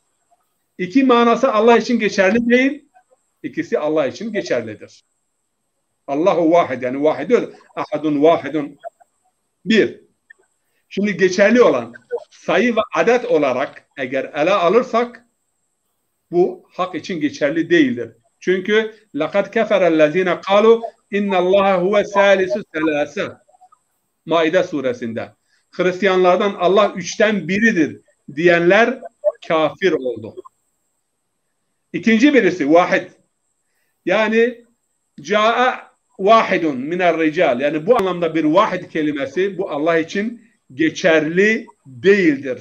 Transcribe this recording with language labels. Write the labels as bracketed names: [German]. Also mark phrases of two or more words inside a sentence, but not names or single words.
[Turkish] 2 manası Allah için geçerli değil. İkisi Allah için geçerlidir. [Arabic] الله واحد yani واحد أحد واحد. 1. [Turkish] Şimdi geçerli olan sayı ve adet olarak eğer ele alırsak bu hak için geçerli değildir. [Arabic] Çünkü لَقَدْ كَفَرَ الَّذ۪ينَ قَالُوا اِنَّ اللّٰهَ هُوَ سَالِسُ سَلَاسَ [Turkish] Maide suresinde. Hristiyanlardan Allah 3'ten biridir diyenler kafir oldu. İkinci birisi vahid. [Arabic] Yani جاء واحد من الرجال. [Turkish] Yani bu anlamda bir vahid kelimesi bu Allah için geçerli değildir.